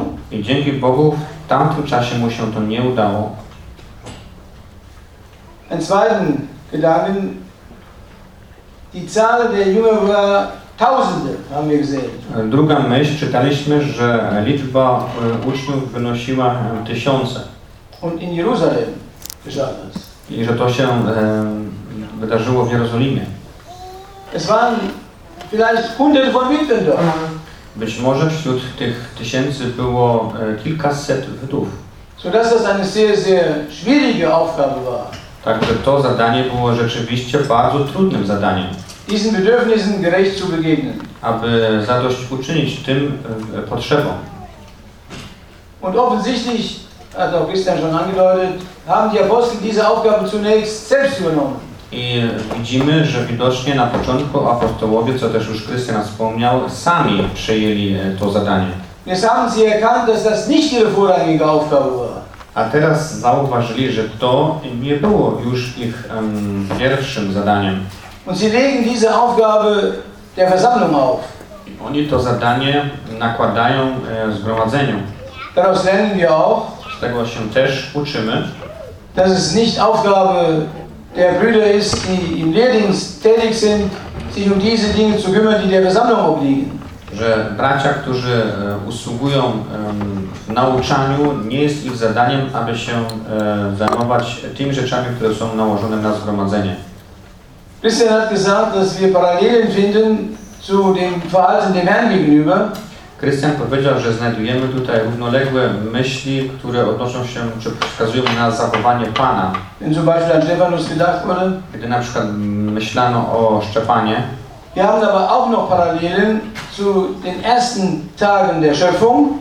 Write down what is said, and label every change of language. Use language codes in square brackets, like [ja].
[pl] I dzięki Bogu w tamtym czasie mu się to nie udało. [de] Ein zweiten Gedanken, die Zahl der Jünger war tausende, haben wir gesehen. [pl] Druga myśl, czytaliśmy, że liczba uczniów wynosiła tysiące. [de] Und in Jerusalem geschah das. [pl] I że to się wydarzyło w Jerozolimie. [de] Es waren vielleicht hunderte von Witwen dort. [pl] Być może wśród tych tysięcy było kilkaset wdów. [de] So dass das eine sehr, sehr schwierige Aufgabe war. [pl] Także to zadanie było rzeczywiście bardzo trudnym zadaniem. [de] Diesen Bedürfnissen gerecht zu begegnen. [pl] Aby zadośćuczynić tym potrzebom. [de] Und offensichtlich, hat auch Christian schon angedeutet, haben die Apostel diese Aufgabe zunächst selbst übernommen. [pl] I widzimy, że widocznie na początku apostołowie, co też już Christian wspomniał, sami przejęli to zadanie. [de] Jetzt haben sie erkannt, dass das nicht ihre vorrangige Aufgabe war. [pl] A teraz zauważyli, że to nie było już ich pierwszym zadaniem. [de] Und sie legen diese Aufgabe der Versammlung auf. [pl] I oni to zadanie nakładają zgromadzeniu. [de] Daraus lernen wir auch, [pl] z tego się też uczymy, [de] dass es nicht Aufgabe der Brüder ist, die im Lehrdienst tätig sind, sich um diese Dinge zu kümmern, die der Versammlung obliegen. [pl] Że bracia, którzy usługują w nauczaniu, nie jest ich zadaniem, aby się zajmować tymi rzeczami, które są nałożone na zgromadzenie. [de] Christian hat gesagt, dass wir Parallelen finden zu dem Verhalten dem Herrn gegenüber. [pl] Christian powiedział, że znajdujemy tutaj równoległe myśli, które odnoszą się czy wskazują na zachowanie Pana. [de] Wenn zum Beispiel an Stephanus gedacht wurde. [pl] Gdy na przykład myślano o Szczepanie. [de] Wir haben aber auch noch Parallelen zu den ersten Tagen der Schöpfung.